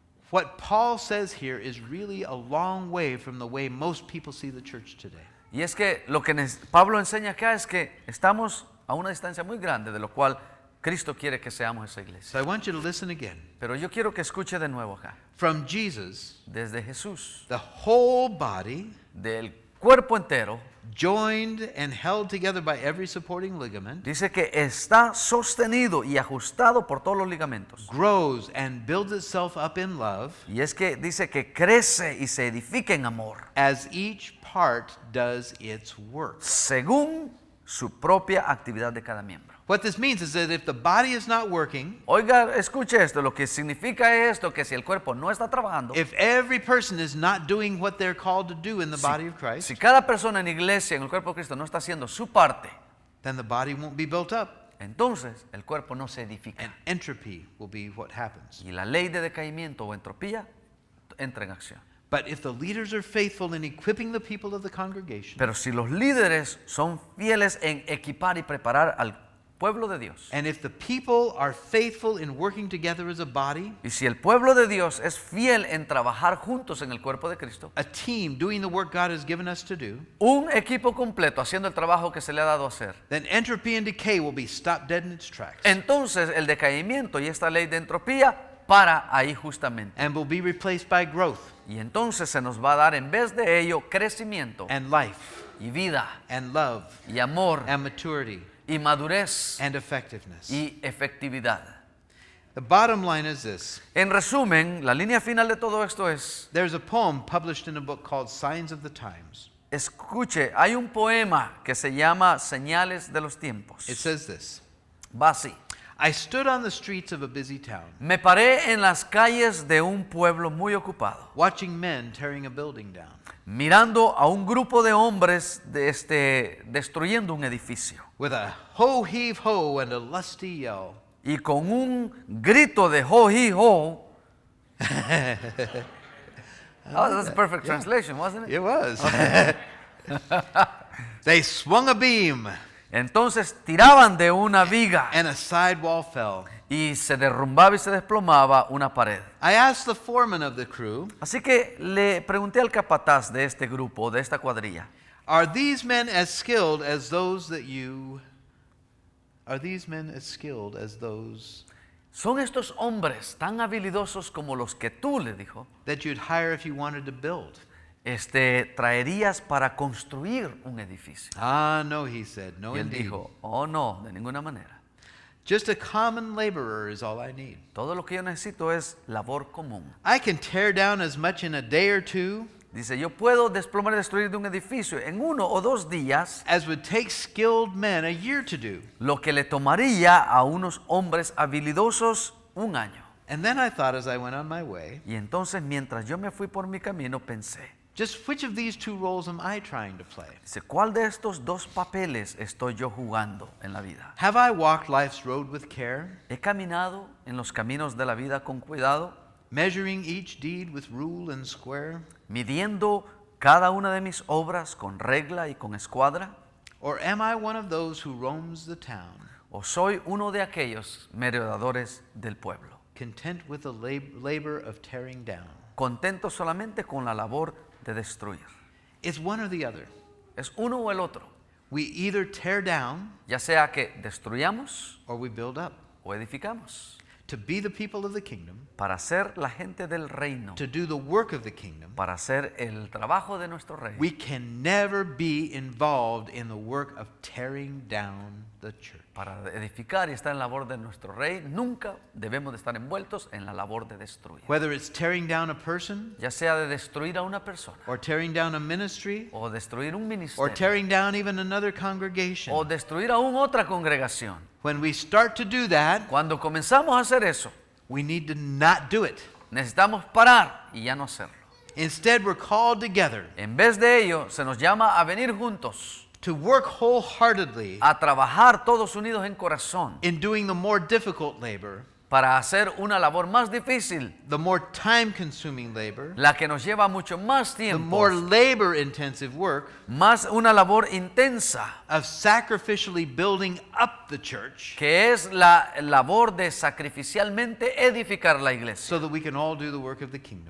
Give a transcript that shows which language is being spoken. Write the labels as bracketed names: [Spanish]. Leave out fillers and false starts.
[English] What Paul says here is really a long way from the way most people see the church today. [Spanish] Y es que lo que Pablo enseña acá es que estamos a una distancia muy grande de lo cual Cristo quiere que seamos esa iglesia. [English] So I want you to listen again. [Spanish] Pero yo quiero que escuche de nuevo acá. [English] From Jesus, [Spanish] Desde Jesús, [English] the whole body, [Spanish] del cuerpo entero, [English] joined and held together by every supporting ligament, [Spanish] dice que está sostenido y ajustado por todos los ligamentos. [English] grows and builds itself up in love [Spanish] Y es que dice que crece y se edifica en amor, [English] as each part does its work. [Spanish] según su propia actividad de cada miembro. [English] What this means is that if the body is not working, [Spanish] Oiga, escuche esto, lo que significa esto, que si el cuerpo no está trabajando, [English] if every person is not doing what they're called to do in the body of Christ, [Spanish] si cada persona en la iglesia, en el cuerpo de Cristo, no está haciendo su parte, [English] then the body won't be built up [Spanish] entonces el cuerpo no se [English] and [Spanish] edifica. [English] entropy will be what happens. [Spanish] Y la ley de decaimiento o entropía entra en acción. [English] But if the leaders are faithful in equipping the people of the congregation, [Spanish] Pero si los líderes son fieles en equipar y preparar al pueblo de Dios, [English] and if the people are faithful in working together as a body, [Spanish] y si el pueblo de Dios es fiel en trabajar juntos en el cuerpo de Cristo, [English] a team doing the work God has given us to do, [Spanish] un equipo completo haciendo el trabajo que se le ha dado a hacer, [English] then entropy and decay will be stopped dead in its tracks [Spanish] entonces el decaimiento y esta ley de entropía para ahí justamente. [English] and will be replaced by growth [Spanish] Y entonces se nos va a dar en vez de ello crecimiento [English] and life [Spanish] y vida [English] and love [Spanish] y amor [English] and maturity [Spanish] y madurez [English] and effectiveness. [Spanish] y efectividad. [English] The bottom line is this. [Spanish] En resumen, la línea final de todo esto es, [English] There's a poem published in a book called Signs of the Times. [Spanish] escuche, hay un poema que se llama Señales de los Tiempos. [English] It says this. [Spanish] Va así. [English] I stood on the streets of a busy town, [Spanish] Me paré en las calles de un pueblo muy ocupado, [English] watching men tearing a building down. [Spanish] mirando a un grupo de hombres destruyendo un edificio. [English] With a ho heave ho and a lusty yell, [Spanish] Y con un grito de ho hi ho. [English] Oh, that's a perfect translation, wasn't it? it was. They swung a beam [Spanish] Entonces tiraban de una viga [English] and a side wall fell. [Spanish] y se derrumbaba y se desplomaba una pared. [English] I asked the foreman of the crew, [Spanish] Así que le pregunté al capataz de este grupo, de esta cuadrilla, [English] are these men as skilled as those that you... Are these men as skilled as those [Spanish] ¿son estos hombres tan habilidosos como los que tú, le dijo, [English] that you'd hire if you wanted to build? [Spanish] traerías para construir un edificio? [English] Ah, no, he said. No, [Spanish] Y él [English] indeed. [Spanish] dijo, oh no, de ninguna manera. [English] Just a common laborer is all I need. [Spanish] Todo lo que yo necesito es labor común. [English] I can tear down as much in a day or two [Spanish] Dice, yo puedo desplomar y destruir de un edificio en 1 o 2 días [English] as would take skilled men a year to do. [Spanish] lo que le tomaría a unos hombres habilidosos 1 año. [English] And then I thought as I went on my way, [Spanish] Y entonces mientras yo me fui por mi camino pensé, [English] just which of these two roles am I trying to play? [Spanish] dice, ¿cuál de estos 2 papeles estoy yo jugando en la vida? [English] Have I walked life's road with care, [Spanish] ¿He caminado en los caminos de la vida con cuidado, [English] measuring each deed with rule and square? [Spanish] midiendo cada una de mis obras con regla y con escuadra? [English] Or am I one of those who roams the town, [Spanish] ¿O soy uno de aquellos merodeadores del pueblo, [English] content with the labor of tearing down? [Spanish] contento solamente con la labor de destruir? [English] It's one or the other. [Spanish] Es uno o el otro. [English] We either tear down [Spanish] Ya sea que destruyamos [English] or we build up. [Spanish] o edificamos. [English] To be the people of the kingdom, [Spanish] Para ser la gente del reino. [English] to do the work of the kingdom, [Spanish] Para hacer el trabajo de nuestro rey. [English] we can never be involved in the work of tearing down the church. [Spanish] Para edificar y estar en la labor de nuestro rey, nunca debemos de estar envueltos en la labor de destruir. [English] Whether it's tearing down a person, [Spanish] Ya sea de destruir a una persona, [English] or tearing down a ministry, [Spanish] o destruir un [English] or [Spanish] ministerio, [English] tearing down even another [Spanish] o [English] congregation. [Spanish] destruir aún otra congregación. [English] When we start to do that, [Spanish] Cuando comenzamos a hacer eso, [English] we need to not do it. [Spanish] necesitamos parar y ya no hacerlo. [English] Instead, we're called together [Spanish] En vez de ello, se nos llama a venir juntos, [English] to work wholeheartedly [Spanish] a trabajar todos unidos en corazón, [English] in doing the more difficult labor, [Spanish] para hacer una labor más difícil, [English] the more time-consuming labor, [Spanish] la que nos lleva mucho más [English] the [Spanish] tiempo, [English] more labor-intensive work [Spanish] más una labor intensa, [English] of sacrificially building up the church [Spanish] que es la labor de sacrificialmente edificar la iglesia, [English] so that we can all do the work of the kingdom.